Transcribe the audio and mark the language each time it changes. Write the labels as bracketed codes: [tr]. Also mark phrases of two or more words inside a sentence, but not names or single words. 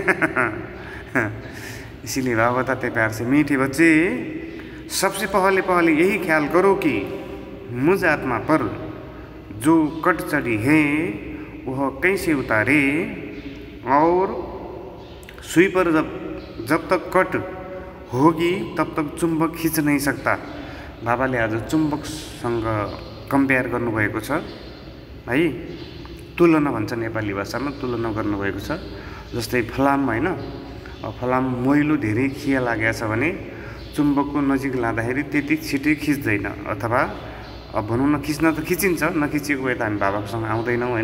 [hi] इसीलिए बाबा बताते प्यार से मीठी बच्चे, सबसे पहले यही ख्याल करो कि मुझ आत्मा पर जो कट चढ़ी है वह कैसे उतारे, और सुई पर जब जब तक कट होगी तब तक चुम्बक खिच नहीं सकता। [ne] बाबाले आज चुम्बकसँग कम्पेयर गर्नुभएको छ है, तुलना भन्छ नेपाली भाषामा, तुलना गर्नुभएको छ। जस्तै फलाम होइन, फलाम मैलो धेरै खिया लागेको छ भने चुम्बकको नजिक लाँदाखेरि त्यति छिटै खिच्दैन, अथवा अब भनौँ न खिच्न त खिचिन्छ, नखिचेको भए त हामी बाबासँग आउँदैनौँ होइन।